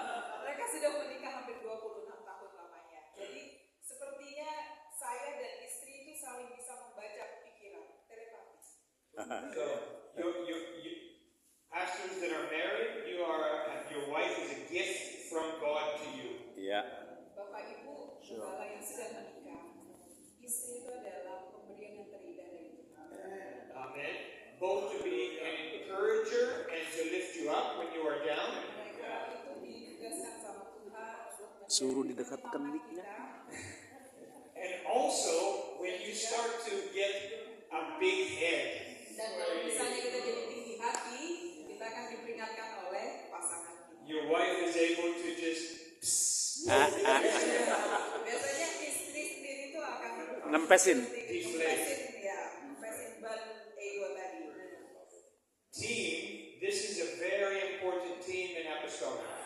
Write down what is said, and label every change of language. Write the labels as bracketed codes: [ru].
[id] Mereka sudah menikah hampir 26 tahun lamanya. Jadi sepertinya saya dan istri itu saling bisa membaca pikiran, telepati. [en] So, you pastors that are married, your wife is a gift from God to you. [id] Ya. Bapak Ibu, gembala yang sudah menikah, istri itu adalah pemberian yang terindah dari Tuhan. Amen. [en] Both to be an encourager and to lift you up when you are down. [id] Mereka itu ditugaskan sama Tuhan untuk Suruh menjadi didekatkan penyemangat mic-nya. kita. [en] And also, when you start to get a big head, [id] Dan kalau misalnya kita jadi tinggi hati, kita akan diperingatkan oleh pasangan kita. [en] your wife is able to just [id] Biasanya istri sendiri itu akan Nempesin. nempesin ban ego tadi. [en] team. This is a very important team in apostolic.